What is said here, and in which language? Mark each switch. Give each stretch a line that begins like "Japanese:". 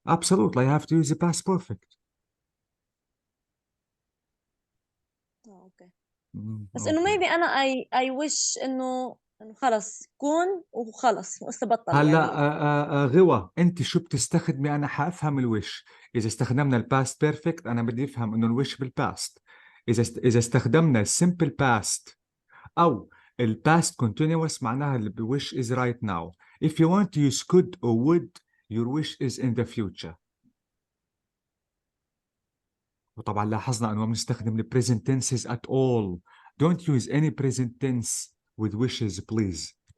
English: Absolutely, I have to use the past perfect.
Arabic: اوكي. بس انه maybe انا
English: I wish
Arabic: انه خلص كون وخلص وقصة بطل هلا غوا انت شو بتستخدمي؟ انا حافهم الوش. اذا استخدمنا الباست بيرفكت انا بدي افهم انه الوش بالباست. اذا استخدمنا السمبل باست او الباست كونتينوس معناها الوش
English: is right now. If you want to use could or would, your wish is in the future.
Arabic: وطبعا لاحظنا انه ما بنستخدم ال
English: present tenses at all. Don't use any present tense with wishes, please.